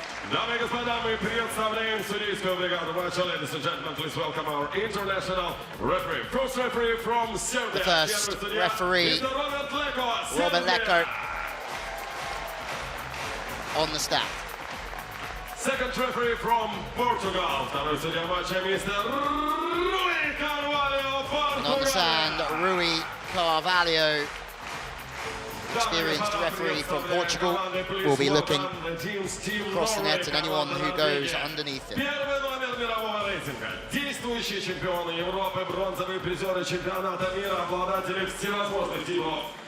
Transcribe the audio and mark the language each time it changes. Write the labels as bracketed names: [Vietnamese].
[Russian] Дамы и господа, мы представляем судейскую бригаду матча. [English] Ladies and gentlemen, please welcome our international referee. First referee from Serbia. The first referee, Robert Leko, on the stand. Second referee from Portugal. [Russian] Второй судья матча, мистер Rui Carvalho. [English] And on the sand, Rui Carvalho, experienced referee from Portugal, will be looking across the net and anyone who goes underneath it. [Russian] Первый номер мирового рейтинга. Действующие чемпионы Европы, бронзовые призеры чемпионата мира, обладатели всевозможных титулов.